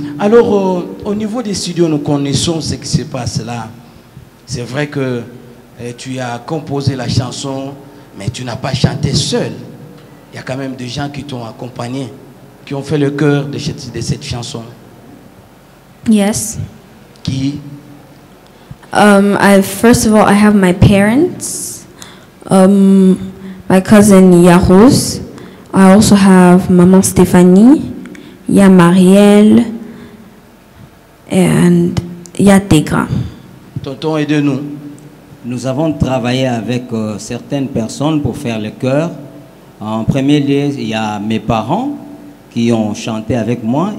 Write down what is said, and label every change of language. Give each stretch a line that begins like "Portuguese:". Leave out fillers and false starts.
French: Alors, au niveau des studios, nous connaissons ce qui se passe là. C'est vrai que tu as composé la chanson, mais tu n'as pas chanté seul. Il y a quand même des gens qui t'ont accompagné, qui ont fait le cœur de cette chanson.
English: Yes.
French: Qui?
English: First of all, I have my parents, my cousin Yaros. I also have Maman Stéphanie, Ya Marielle, and Ya Tegra.
French: Tonton, aide-nous. Nous avons travaillé avec certaines personnes pour faire le chœur. En premier lieu, il y a mes parents qui ont chanté avec moi.